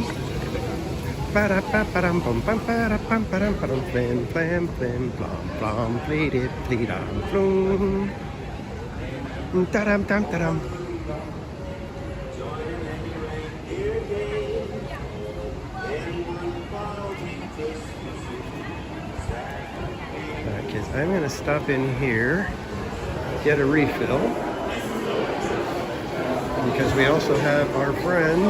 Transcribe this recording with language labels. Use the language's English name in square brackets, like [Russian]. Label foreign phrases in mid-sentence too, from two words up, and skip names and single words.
[English] Ba-da-ba-ba-dum, bum, bum, ba-da-bum, ba-dum, ba-dum, flim, flam, flim, flam, flam, fleety, fleedum, flum. Da-dum, dum, da-dum. Because I'm going to stop in here, get a refill. Because we also have our friends.